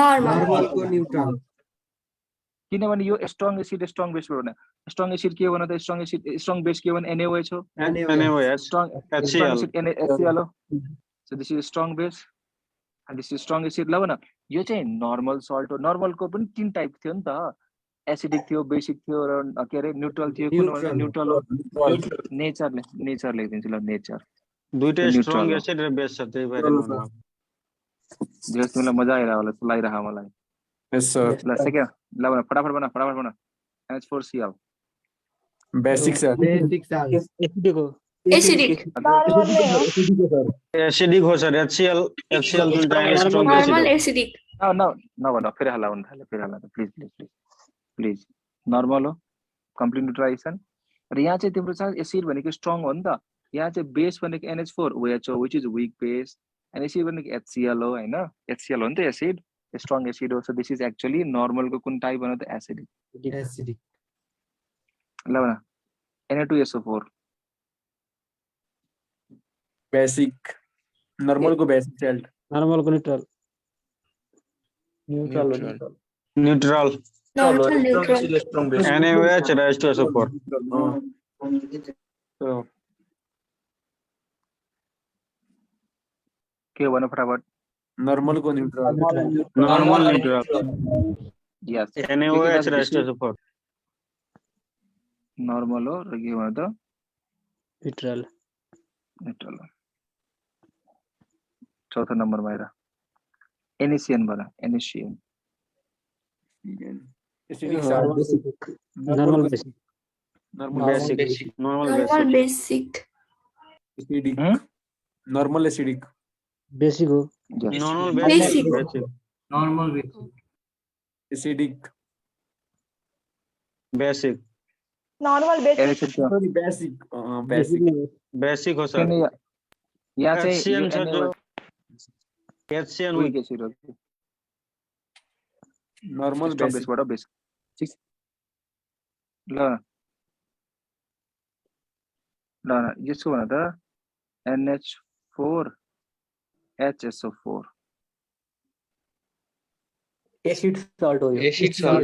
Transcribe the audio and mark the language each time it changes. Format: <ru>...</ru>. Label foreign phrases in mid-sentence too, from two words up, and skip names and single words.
<ne>किनभने यो</ne> <en>strong acid strong base</en> <ne>हो न</ne> <en>strong acid</en> <ne>के हो न त</ne> <en>strong base</en> <ne>के हो भने NaOH हो स्ट्रङ HCl हो</ne> <en>so this is strong base and this is strong acid</en> <ne>ल भन यो चाहिँ</ne> <en>normal salt</en> <ne>हो नर्मलको पनि तीन टाइप थियो नि त एसिडिक थियो बेसिक थियो र के अरे न्यूट्रल थियो कुन भन्छ न्यूट्रल हो नेचर लेखिदिन्छु ल नेचर दुईटै</ne> <en>strong acid</en> <ne>र बेस छ त्यही भएर नर्मल जस तिमीलाई मजा आइरा होला चलाइरहा मलाई</ne> <en>yes sir</en> <ne>ल सेकेन्ड ल भन फटाफट भन NH4Cl</ne> <en>basic sir एसिडिक</en> <ne>एसिडिक हो सर HCl जुन चाहिँ स्ट्रङ</ne> <en>normal acidic</en> <ne>न भन फेरि हल्ला हुन थाल्यो फेरि हल्ला प्लिज नर्मल हो</ne> <en>complete neutralization</en> <ne>र यहाँ चाहिँ तिम्रो चाहिँ एसिड भनेको स्ट्रङ हो नि त यहाँ चाहिँ बेस भनेको NH4 OH हो</ne> <en>which is weak base And acid</en> <ne>भनेको HCl हो हैन HCl हो नि त</ne> <en>acid strong acid</en> <ne>हो</ne> <en>so this is actually normal</en> <ne>को कुन टाइप भन्नु त acidic</ne> <en>एसिडिक</en> <ne>ल भन Na2SO4</ne> <en>basic normal को basic salt normal को neutral</en> <ne>न्यूट्रल हो</ne> <en>Neutral. न्यूट्रल Neutral, neutral. strong base NaOH rise to SO4</en> <ne>के भन फटाफट</ne> <en>normal को neutral normal neutral यस NaOH rise to SO4</en> <ne>नर्मल हो र के भन त</ne> <en>न्यूट्रल</en> <ne>न्यूट्रल हो चौथो नम्बरमा हेर NaCN भन NaCN</ne> <en>एसिडिक normal basic नॉर्मल basic normal Normal बेसिक basic. acidic normal acidic</en> <ne>बेसिक हो</ne> <en>yes नॉर्मल Basic. बेसिक normal basic एसिडिक बेसिक normal basic</en> <ne>NaCN को</ne> <en>sorry basic basic</en> <ne>बेसिक हो सर किन यहाँ चाहिँ HCN छ जो HCN</ne> <en>weak acid</en> <ne>हो</ne> <en>नॉर्मल स्ट्रङ बेसिक</en> <ne>बेसबाट बेस ल ल यसको भन त NH4HSO4 एसिड सल्ट हो यो</ne> <en>acid salt</en>